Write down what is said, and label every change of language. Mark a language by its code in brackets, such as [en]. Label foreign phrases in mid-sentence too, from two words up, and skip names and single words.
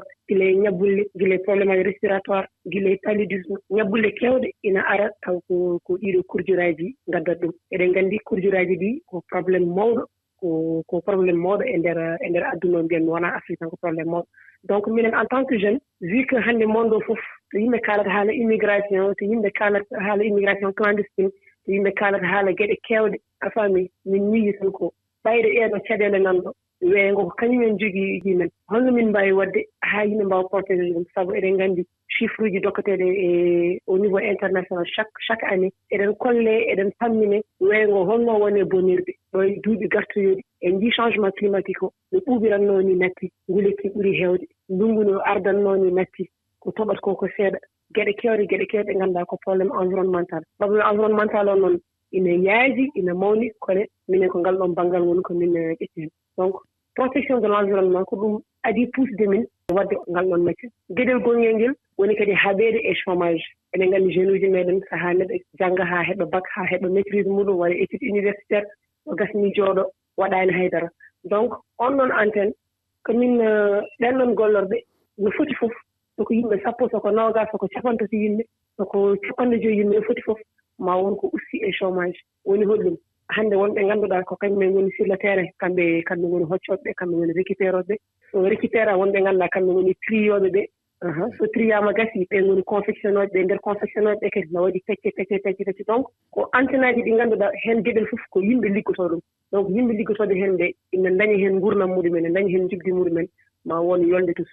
[ff] gila e ñabbulle gila e probléme aji respiratoire gila e paludisme ñabbulle keewɗe ina ara taw ko ɗiɗo kurjuraaji ngaddata ɗum eɗen nganndi kurjuraaji ɗi ko probléme mawɗo ko probléme mawɗo e ndeer adduna o mbiyen wonaa Afrique tan ko probléme mawɗo donc minen [fr] en tant que jeune vu que [ff] hannde monde o fof so yimɓe kaalata haala immigration so yimɓe kaalata haala [fr] immigration clandestine [ff] so yimɓe kaalata haala geɗe keewɗe a faami min miiji tan ko ɓayde ɗeeɗo caɗeele nan ɗo weengo ko kañumen jogii men holno min mbawi wadde haa yimɓe mbawa protégé ɗum sabu eɗen nganndi chiffre uji dokketeeɗe e [fr] au niveau international chaque année [ff] eɗen kolle eɗen pammine weengo holno woni bonirde ɗo e duuɓi gartoyoɗi en njii [fr] changement climatique [ff] o no ɓuuɓiratnoo ni natti ngulekki ɓuri heewde ndungu no ardannoo ni natti ko toɓat ko seeɗa geɗe keewɗe ngannduɗaa ko [fr] probléme environnemental [ff] o noon ina yaaji ina mawni kono minen ko ngal ɗon banngal woni ko min ƴetti hen [fr] donc protection de l' environnement [ff] ko ɗum adii puusde min wadde ngal ɗon métier geɗel gonngel ngel woni kadi haɓeede e chômage eɗen nganndi jeune uji meeɗen sahaa neɗɗo jannga haa heɓa bac haa heɓa maîtrise muɗum waɗa [fr] étude universitaire [ff] o gasnii jooɗo waɗaani haydara donc on ɗon antenne komin ɗen ɗon gollorɓe no foti fof soko yimɓe sappo soko nogas soko capantati yimɓe soko capanɗe joyi yimɓe no foti fof ma won ko ussi e chômage woni hoɗum hannde wonɓe ngannduɗaa ko kañumen ngoni [fr] sur le terrain [ff] kamɓe ngoni hoccoɓe kamɓe ngoni récupéroɓe so récupéra wonɓe ngannduɗaa kamɓe ngoni triyoɓe ɓe so triyama gasi ɓe ngoni confectionnoɓe ɓe nder confectionnoɓe ɓe kadi no waɗi pecce donc ko antenaji ɗi ngannduɗaa heen geɗel fof ko yimɓe liggotoo ɗum donc yimɓe liggotooɓe heen ɓe ina daña heen gurdam muɗumen ina daña heen jubdi muɗumen ma won yolde tus.